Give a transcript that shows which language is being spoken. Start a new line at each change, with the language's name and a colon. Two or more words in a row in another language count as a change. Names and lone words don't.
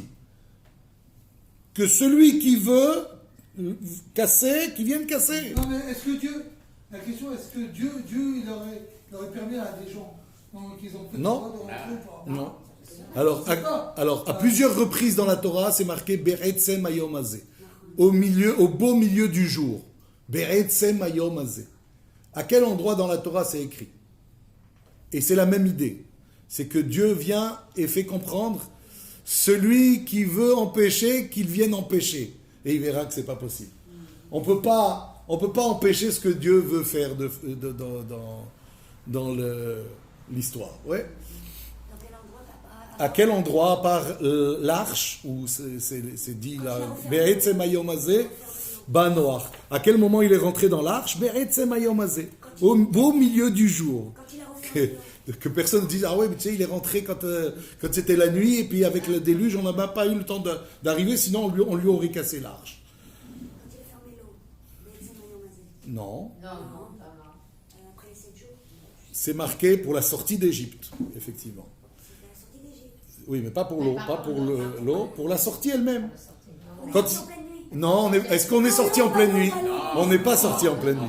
French: Que celui qui veut casser, qu'il vienne casser. Non, mais est-ce que Dieu, la question, est-ce que Dieu il aurait permis à des gens qu'ils ont fait Non. de rentrer ou pas? Non. Alors, à plusieurs reprises dans la Torah, c'est marqué
Hebrew: בעצם היום הזה.
French: Au beau milieu du jour.
Hebrew: בעצם היום הזה.
French: À quel endroit dans la Torah c'est écrit? Et c'est la même idée. C'est que Dieu vient et fait comprendre celui qui veut empêcher, qu'il vienne empêcher. Et il verra que c'est pas possible. On peut pas empêcher ce que Dieu veut faire dans l'histoire. Ouais. À quel endroit, par l'arche, où c'est dit là,
Hebrew: בעצם היום הזה נח.
French: À quel moment il est rentré dans l'arche?
Hebrew: בעצם היום הזה.
French: Au beau milieu du jour. Que personne ne dise, ah ouais, mais tu sais, il est rentré quand c'était la nuit, et puis avec le déluge, on n'a même pas eu le temps d'arriver, sinon on lui aurait cassé l'arche. Quand il a fermé l'eau,
Hebrew: בעצם היום הזה.
French: Non. Après 7 jours. C'est marqué pour la sortie d'Égypte, effectivement. C'était la sortie d'Égypte. Oui, mais pas pour l'eau, pas pour l'eau, pour la sortie elle-même. On est Quand sorti en pleine nuit. Non, est-ce qu'on est sorti en pleine nuit? On n'est pas sorti en pleine nuit.